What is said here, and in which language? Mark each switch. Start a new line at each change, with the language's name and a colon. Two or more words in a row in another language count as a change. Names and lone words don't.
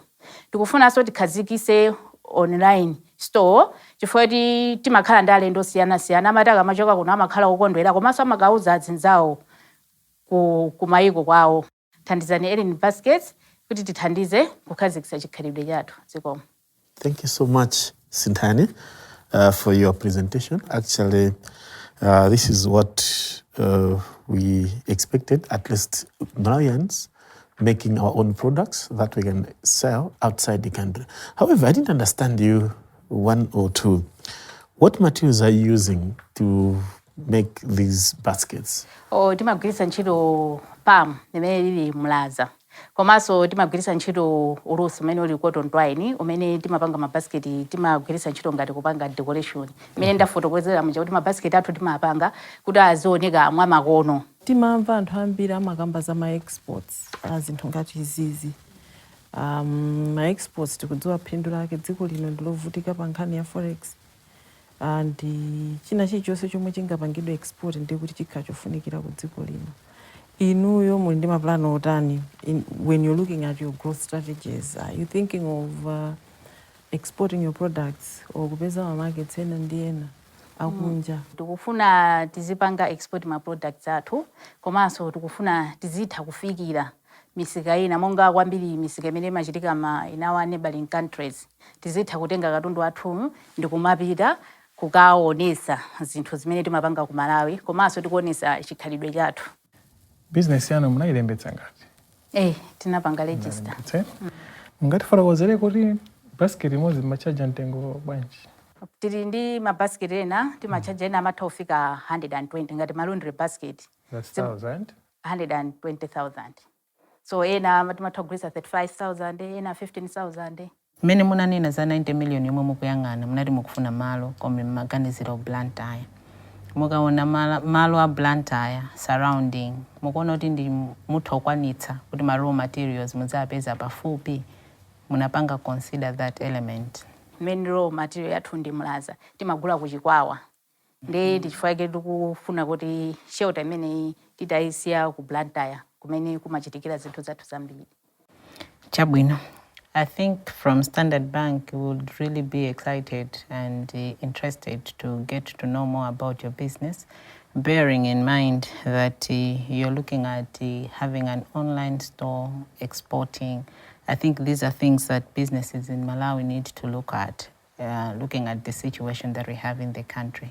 Nyanja: Tikufunanso tikhazikise
English: online store
Nyanja: chifukwa timakhala ndi alendo osiyana-siyana amati akamachoka kuno amakhala okondwera komanso amakauza azinzawo ku mayiko kwawo. Thandizani Elyn Baskets kuti tithandize kukhazikisa chikhalidwe chathu. Zikomo.
English: Thank you so much, Sintani, for your presentation. Actually, this is what we expected, at least Malawians, making our own products that we can sell outside the country. However, I didn't understand you one or two. What materials are you using to make these baskets?
Nyanja: Timagwirisa ntchito palm imene lili mlaza. Komanso timagwirisa ntchito ulusi umene uli
English: cotton twine
Nyanja: umene timapanga mabasketi, timagwirisa ntchito ngati kupanga decoration. Imene ndafotokozera muja kuti mabasketi athu timapanga kuti azioneka mwa makono. Timamva anthu ambiri amakamba za ma-exports azinthu ngati izizi. Ma-exports tikudziwa phindu lake dziko lino ndilovutika pa nkhani ya forex. And china chilichonse chomwe chingapangidwe export ndiye kuti chikhala chofunikira ku dziko lino. Inuyo muli ndi maplano otani
English: when you're looking at your growth strategies? Are you thinking of exporting your products or
Nyanja: kupeza markets ena ndi ena akunja? Tikufuna tizipanga export ma products athu komanso tikufuna tizitha kufikira misika ina monga kwambiri misika imene imachitika
English: in our neighboring countries.
Nyanja: Tizitha kutenga katundu athu ndi kumapita kukaonesa zinthu zimene timapanga ku Malawi komanso tikuonesa chikhalidwe chathu. Business yanu munayilembetsa ngati? Tinapanga register. Mungatfotokozere kuti basket imodzi machaja mtengo bwanji? Tili ndi mabasket ena timachaja ena amatha kufika 120 ngati laundry basket.
English: That's 1,000? 120,000.
Nyanja: So ena timatha kugulisa 35,000, ena 15,000. Mmene munanena za 90 million yomwe mukuyang'ana munati mukufuna malo koma maganiziro Blantyre. Mukaona malo a Blantyre surrounding mukuona kuti ndi muthokwanitsa kuti ma
English: raw materials
Nyanja: muzapeza pafupi, munapanga
English: consider that element. Main raw material
Nyanja: yathu ndi mlaza timagula kuchikwawa. Ndi chifukwa tikufuna kuti shelter imene titayisiya ku Blantyre kumene kumachitikira zinthu zathu zambiri. Chabwino.
English: I think from Standard Bank, we would really be excited and interested to get to know more about your business, bearing in mind that you're looking at having an online store, exporting. I think these are things that businesses in Malawi need to look at, looking at the situation that we have in the country.